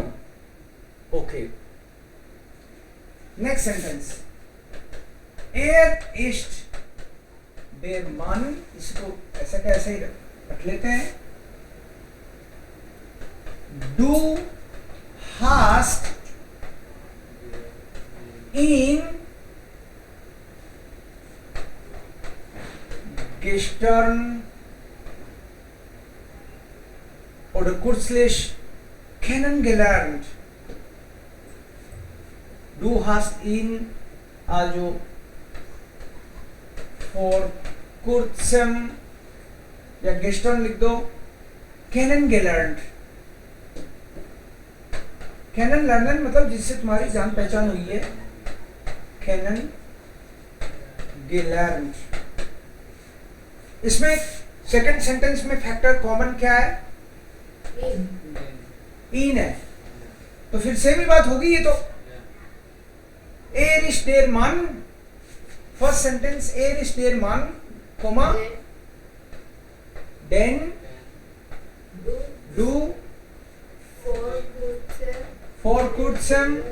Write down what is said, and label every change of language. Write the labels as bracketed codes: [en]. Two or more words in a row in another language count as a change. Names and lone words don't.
[en] okay, next sentence. [de] Er ist der Mann, [hi] इसको ऐसा का ऐसे ही रख लेते हैं. [de] Du hast ihn gestern oder kürzlich kennengelernt. Du hast ihn also vor kurzem या gestern [hi] लिख दो, [de] kennengelernt. [hi] kennenlernen मतलब जिससे तुम्हारी जान पहचान हुई है. [de] kennengelernt. [hi] इसमें [en] second sentence [hi] में [en] factor common [hi] क्या है? इन है. तो फिर सेम ही बात होगी ये तो. [de] Er ist der Mann, [en] first sentence [de] er ist der Mann, कोमा den du vor kurzem